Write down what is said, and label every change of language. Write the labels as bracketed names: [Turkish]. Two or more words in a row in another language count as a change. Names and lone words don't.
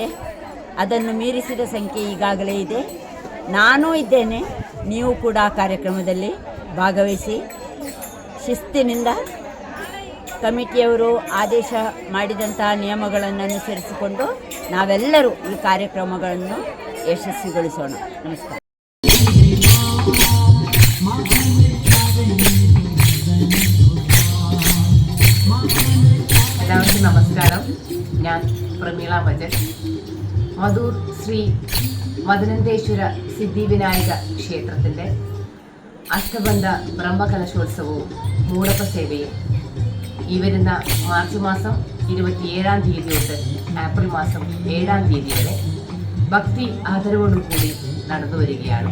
[Kannada] ಅದನ್ನು ಮೀರಿಸಿದ ಸಂಖ್ಯೆ ಈಗಾಗಲೇ ಇದೆ. ನಾನೂ ಇದ್ದೇನೆ. ನೀವು ಕೂಡ ಆ ಕಾರ್ಯಕ್ರಮದಲ್ಲಿ ಭಾಗವಹಿಸಿ ಶಿಸ್ತಿನಿಂದ ಕಮಿಟಿಯವರು ಆದೇಶ ಮಾಡಿದಂತಹ ನಿಯಮಗಳನ್ನು ಅನುಸರಿಸಿಕೊಂಡು ನಾವೆಲ್ಲರೂ ಈ ಕಾರ್ಯಕ್ರಮಗಳನ್ನು ಯಶಸ್ವಿಗೊಳಿಸೋಣ. ನಮಸ್ಕಾರ. [Malayalam] എല്ലാവർക്കും നമസ്കാരം. ഞാൻ പ്രമീള ഭജൻ. മധൂർ ശ്രീ മദനന്തേശ്വര സിദ്ധിവിനായക ക്ഷേത്രത്തിൻ്റെ അഷ്ടബന്ധ ബ്രഹ്മകലശോത്സവവും മൂടപ്പ സേവയും ഈ വരുന്ന മാർച്ച് മാസം 27-ാം തീയതി തൊട്ട് ഏപ്രിൽ മാസം 7-ാം തീയതി വരെ ഭക്തി ആദരവോടുകൂടി നടന്നു വരികയാണ്.